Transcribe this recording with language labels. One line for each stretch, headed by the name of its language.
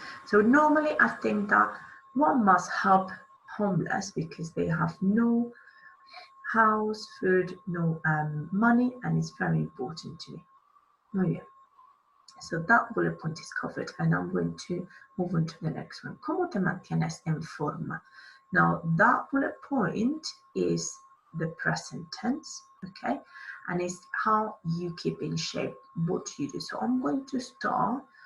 English: So normally I think that one must help homeless because they have no house, food, no money, and it's very important to me. Oh yeah. So that bullet point is covered, and I'm going to move on to the next one.
Spanish: ¿Cómo te mantienes en forma?
English: Now that bullet point is the present tense, okay? And it's how you keep in shape, what you do. So I'm going to start.